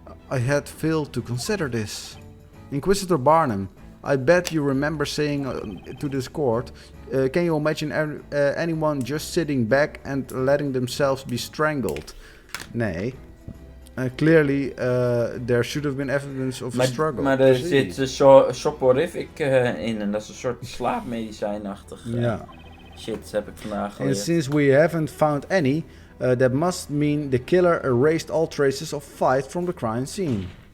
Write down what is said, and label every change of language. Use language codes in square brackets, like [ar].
[en] I had failed to consider this. Inquisitor Barnum, I bet you remember saying to this court, can you imagine anyone just sitting back and letting themselves be strangled? Nee. Clearly, there should have been evidence of a struggle. [nl] Maar er zit soporific in en dat is een soort slaapmedicijnachtig shit heb ik vandaag [en] And [nl] geleerd. [en] since we haven't found any, that must mean the killer erased all traces of fight from the crime scene.